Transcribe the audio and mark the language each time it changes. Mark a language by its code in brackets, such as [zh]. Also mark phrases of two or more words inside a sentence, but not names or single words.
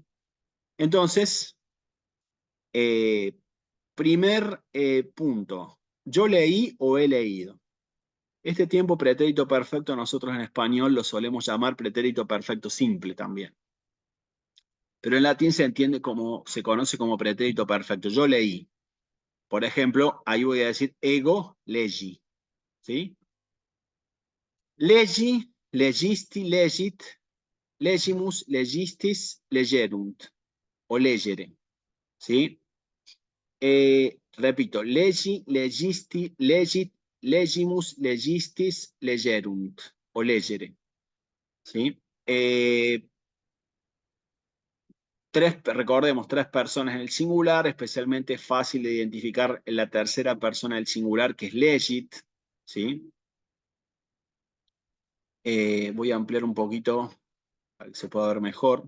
[es] Entonces, primer punto, yo leí o he leído. Este tiempo pretérito perfecto nosotros en español lo solemos llamar pretérito perfecto simple también. Pero en latín se conoce como pretérito perfecto. Yo leí. Por ejemplo, ahí voy a decir [la] ego legi. [es] ¿Sí? [la] Legi, legisti, legit, legimus, legistis, legerunt. [es] O legere. ¿Sí? Repito, [la] legi, legisti, legit, legimus, legistis, legerunt. [es] O legere. ¿Sí? Recordemos, tres personas en el singular, especialmente fácil de identificar en la tercera persona del singular, que es legit. ¿Sí? Voy a ampliar un poquito para que se pueda ver mejor.